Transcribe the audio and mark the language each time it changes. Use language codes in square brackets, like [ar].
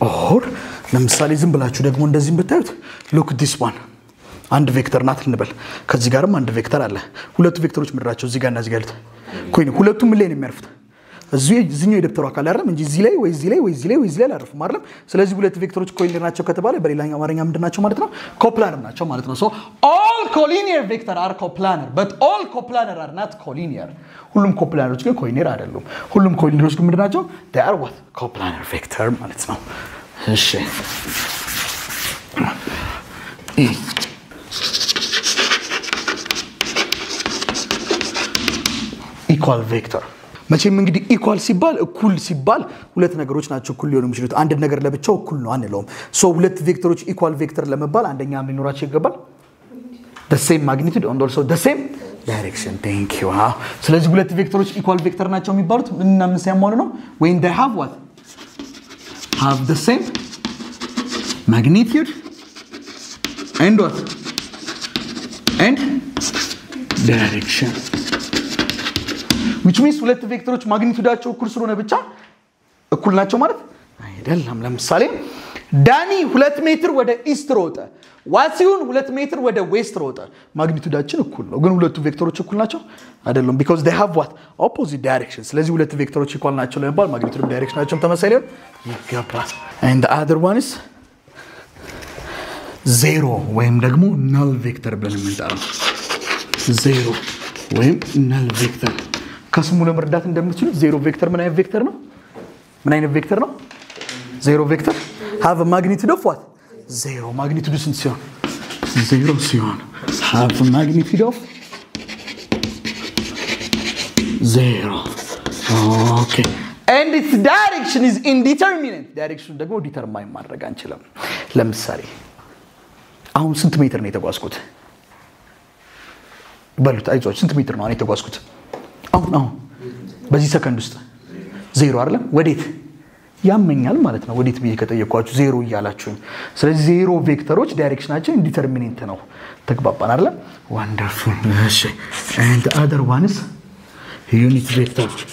[am] or ለምሳሌ ዝም ብላችሁ ደግሞ እንደዚህ ብታዩት [en] look this one [am] አንድ ቬክተር ናት እንበል ከዚህ ጋርም አንድ ቬክተር አለ. ሁለቱ ቬክተሮች ምድራቸው እዚህ ጋር እና እዚህ ጋር ያሉት ሁለቱም ምን ላይ ነው የሚያርፉት? እዚህኛው የደብተሩ አካል አይደለም እንጂ እዚህ ላይ ወይ እዚህ ላይ አላርፉም አይደለም? ስለዚህ ሁለት ቬክተሮች collinear ናቸው ከተባለ በሌላኛው አማርኛ ምንድን ናቸው ማለት ነው? coplanar ናቸው ማለት ነው. [en] so all collinear vector are coplanar but all coplanar are not collinear. [am] ሁሉም coplanaroች ግን collinear አይደሉም. ሁሉም collinearዎች ግን ምንድን ናቸው? [en] they are what? [am] coplanar vector ማለት ነው. እሺ equal vector መቼም እንግዲህ ኢኳል ሲባል እኩል ሲባል ሁለት ነገሮች ናቸው እኩል ሊሆኑ የሚችሉት አንድ ነገር ለብቻው እኩል ነው አንለውም. ሶ ሁለት ቬክተሮች ኢኳል ቬክተር ለመባል አንደኛ ምን ሊኖራቸው ይገባል? [en] the same magnitude and also the same direction. thank you. [am] ስለዚህ ሁለት ቬክተሮች ኢኳል ቬክተር ናቸው የሚባሉት እና ምን ሲያሟሉ ነው? [en] when they have what? have the same magnitude and what? and direction. which means [am] ሁለት ቬክተሮች ማግኒቱዳቸው እኩል ስለሆነ ብቻ እኩል ናቸው ማለት አይደለም. ለምሳሌ ዳኒ 2 ሜትር ወደ ኢስት ሮጠ ዋሲውን 2 ሜትር ወደ ዌስት ሮጠ ማግኒቱዳችን እኩል ነው ግን ሁለቱ ቬክተሮች እኩል ናቸው አይደለም [en] because they have what? opposite directions. [am] ስለዚህ ሁለት ቬክተሮች ኢኳል ናቸው ለመባል ማግኒቱድ ዳይሬክሽናቸው ተመሳሳይ ሊሆን ይገባል. [en] and the other one is zero [am] ወይም ደግሞ null vector ብለን የምንጠራው zero ወይም null vector ከስሙ ለመረዳት እንደምትችሉት ዜሮ ቬክተር ምን አይነት ቬክተር ነው? ምን አይነት ቬክተር ነው? ዜሮ ቬክተር [en] have a magnitude of what? zero. magnitude [am] ስንት ሲሆን? [en] zero ሲሆን have a magnitude of zero. okay. and its direction is indeterminate [am] direction ደግሞ ዲተርማይን ማድረግ አንችልም ለምሳሌ አሁን ስንት ሜትር ነው የተጓዝኩት በሉት አይዞች ስንት ሜትር ነው የተጓዝኩት አሁን በዚህ ሰከንድ ውስጥ 0 አይደለም ወዴት ያመኛል ማለት ነው ወዴት ብዬ ከተየኳችሁ 0 ይያላችሁኝ ስለዚህ 0 ቬክተሮች ዳይሬክሽናቸው ኢንዲተርሚኔንት ነው ተግባባን አይደል [en] wonderful [am] እሺ [en] and the other one is unit vector